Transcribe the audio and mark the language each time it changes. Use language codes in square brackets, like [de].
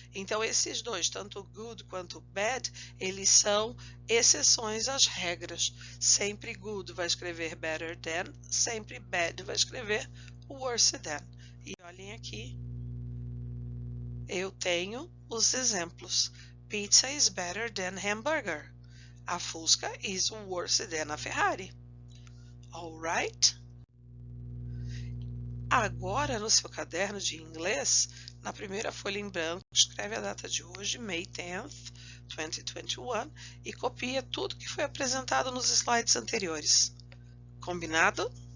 [pt] Então, esses dois, tanto good quanto bad, eles são exceções às regras. Sempre good vai escrever better than, sempre bad vai escrever worse than. E olhem aqui, eu tenho os exemplos. [en] Pizza is better than hamburger. A Fusca is worse than a Ferrari. Alright? [pt] Agora, no seu caderno de inglês, na primeira folha em branco, escreve a data de hoje, May 10th, 2021, e copia tudo que foi apresentado nos slides anteriores. Combinado?